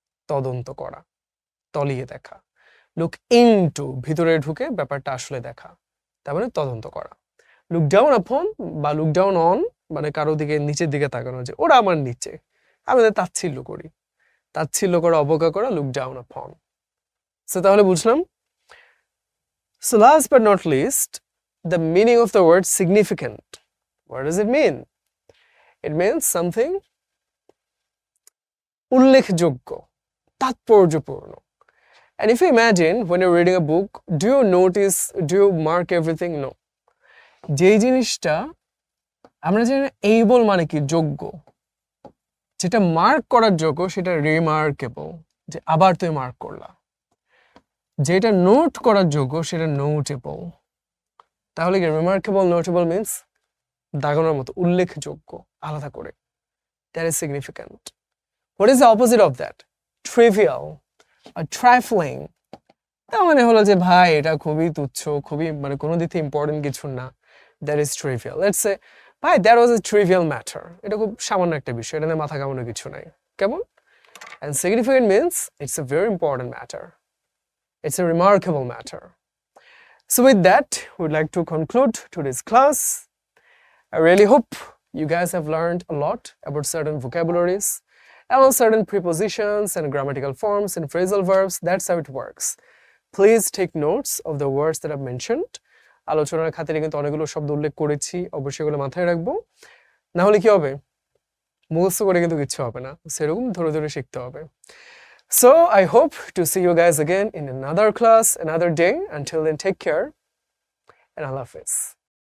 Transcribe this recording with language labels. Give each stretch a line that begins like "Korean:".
Bangla: তদন্ত করা, তলিয়ে দেখা। লুক ইনটু, ভিতরে ঢুকে ব্যাপারটা আসলে দেখা, তার মানে তদন্ত করা। লুক ডাউন আপন বা লুক ডাউন অন মানে কারো দিকে, নিচের দিকে তাকানো, যে ওরা আমার নিচে, আমি তাচ্ছিল্য করি, তাচ্ছিল্য করা, অবজ্ঞা করা, লুক ডাউন আপন। সো তাহলে বুঝলাম।
English: So last but not least, the meaning of the word significant. What does it mean? It means something উল্লেখযোগ্য, তাৎপর্যপূর্ণ। And if you imagine when you're reading a book, do you mark everything? No.
Bangla: যেই জিনিসটা আমরা জানি able মানে কি? যোগ্য। যেটা মার্ক করার যোগ্য সেটা রিমার্কেবল, যে আবার তুমি মার্ক করলা। যেটা নোট করার যোগ্য সেটা নোটেবল। তাহলে কি রিমার্কেবল, নোটেবল মিন্স দাগানোর মতো, উল্লেখযোগ্য, আলাদা করে।
English: That is significant. What is the opposite of that? Trivial or trifling.
Bangla: তার মানে হলো যে ভাই এটা খুবই তুচ্ছ, খুবই মানে কোনো দিক থেকে ইম্পর্টেন্ট কিছু না।
English: That is trivial. Let's say, ভাই that was a trivial matter.
Bangla: এটা খুব সামান্য একটা বিষয়, এটা নিয়ে মাথা ঘামানোর কিছু নাই। কেমন?
English: And significant means it's a very important matter. It's a remarkable matter. So with that, we'd like to conclude today's class. I really hope you guys have learned a lot about certain vocabularies, about certain prepositions and grammatical forms and phrasal verbs. That's how it works. Please take notes of the words that I've mentioned.
Bangla: আলোচনার খাতিরে কিন্তু অনেকগুলো শব্দ উল্লেখ করেছি, অবশ্যই এগুলো মাথায় রাখবো। না হলে কি হবে? মুখস্থ করে কিন্তু কিছু হবে না, সেরকম ধরে ধরে শিখতে হবে।
English: So I hope to see you guys again in another class, another day. Until then, take care and Allah Hafiz.